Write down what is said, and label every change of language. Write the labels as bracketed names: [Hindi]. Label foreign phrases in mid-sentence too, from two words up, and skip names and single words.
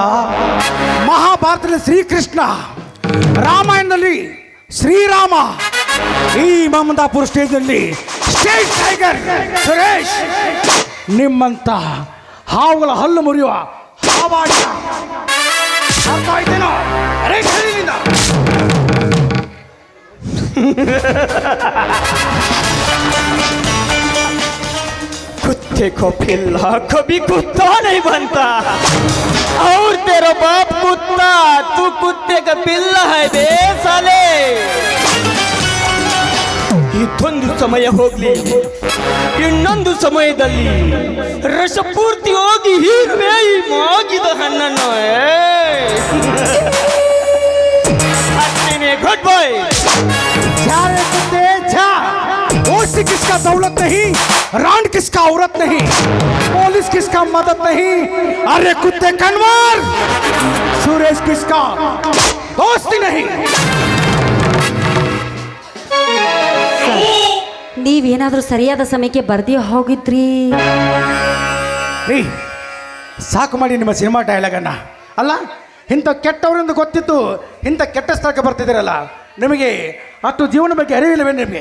[Kannada] ಮಹಾಭಾರತದಲ್ಲಿ ಶ್ರೀಕೃಷ್ಣ, ರಾಮಾಯಣದಲ್ಲಿ ಶ್ರೀರಾಮ, ಈ ಮಮದಾಪುರ ಸ್ಟೇಜ್ನಲ್ಲಿ [English] state tiger [Kannada] ಸುರೇಶ್. ನಿಮ್ಮಂತ ಹಾವುಗಳ ಹಲ್ಲು ಮುರಿಯುವ ಕಾವಾಡಿಯ ಅರ್ಥ ಆಯ್ತೇನೋ? ಅರೆ ಕರೀಲಿಂದ. [Hindi] कुत्ते को पिल्ला कभी कुत्ता नहीं बनता और तेरा बाप कुत्ता तू कुत्ते का पिल्ला है बे साले [Kannada] ಇದೊಂದು ಸಮಯ ಹೋಗ್ಲಿ ಇನ್ನೊಂದು ಸಮಯದಲ್ಲಿ ರಸ ಪೂರ್ತಿ ಹೋಗಿ ಹೀರುವೆ ಈ ಮಾಗಿದ ಹಣ್ಣನ್ನು [English] good boy [Hindi] कुत्ते जा ओसी किसका दौलत नहीं, रांड किसका औरत नहीं, पुलिस किसका मदद नहीं, अरे कुत्ते कन्वर सुरेश किसका दोस्ती नहीं. [Kannada] ನೀವೇನಾದರೂ ಸರಿಯಾದ ಸಮಯಕ್ಕೆ ಬರ್ದೇ ಹೋಗಿದ್ರಿ? ರೀ ಸಾಕು ಮಾಡಿ ನಿಮ್ಮ ಸಿನಿಮಾ ಡೈಲಾಗನ್ನ. ಅಲ್ಲ ಇಂಥ ಕೆಟ್ಟವರಿಂದ ಗೊತ್ತಿತ್ತು ಇಂಥ ಕೆಟ್ಟ ಸ್ಥಳಕ್ಕೆ ಬರ್ತಿದ್ದೀರಲ್ಲ, ನಿಮಗೆ ಅಷ್ಟು ಜೀವನ ಬಗ್ಗೆ ಅರಿವಿಲ್ಲವೇ ನಿಮಗೆ?